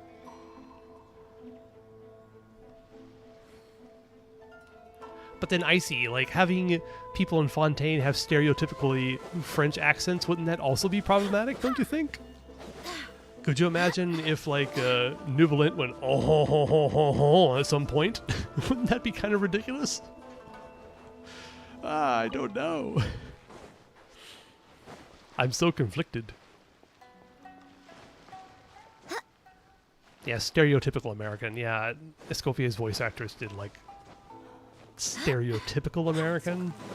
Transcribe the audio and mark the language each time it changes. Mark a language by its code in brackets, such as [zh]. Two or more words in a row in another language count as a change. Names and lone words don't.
[en] But then Icy, like having people in Fontaine have stereotypically French accents, wouldn't that also be problematic, don't you think? Could you imagine if like Nuvolent went oh ho ho ho ho ho at some point? Wouldn't that be kind of ridiculous? I don't know. I'm so conflicted. Yeah, stereotypical American. Yeah, Escofia's voice actress did like stereotypical American.